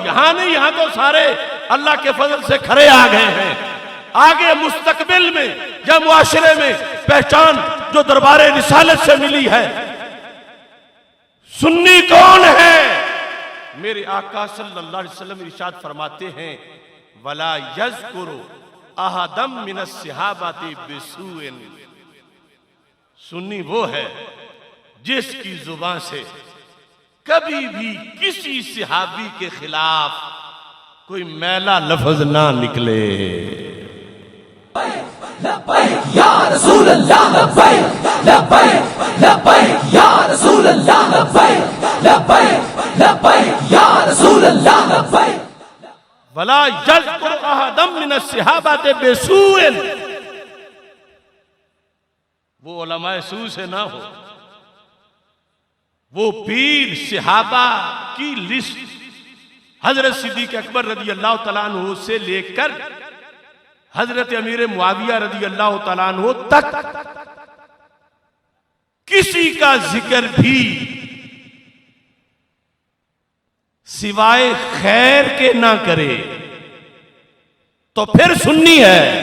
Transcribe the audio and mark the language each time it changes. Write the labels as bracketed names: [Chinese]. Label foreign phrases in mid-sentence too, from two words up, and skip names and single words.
[Hindi] यहां नहीं, यहां तो सारे अल्लाह के फजल से खरे आ गए हैं। आगे मुस्तकबिल में या मुआशरे में पहचान जो दरबारे रिसालत से मिली है, सुन्नी कौन है। मेरे आका [Arabic] صلى الله عليه وسلم [Hindi] इरशाद फरमाते हैं, [Arabic] ولا يذكر أحدا من الصحابة بسوء. [Hindi] सुन्नी वो है जिसकी जुबान से कभी भी किसी सहाबी के खिलाफ कोई मैला लफ्ज ना निकले। [Arabic] لبيك يا رسول الله، لبيك لبيك لبيك يا رسول الله، لبيك لبيك لبيك يا رسول الله، لبيك. ولا يذكر أحدا من الصحابة بسوء. [Hindi] वो उलमाए सू से ना हो, वो पीर सहाबा की लिस्ट हजरत सिद्दीक अकबर [Arabic] رضي الله تعالى عنه [Hindi] से लेकर हजरत अमीर मुआविया [Arabic] رضي الله تعالى عنه [Hindi] तक किसी का जिक्र भी सिवाय खैर के ना करे तो फिर सुन्नी है।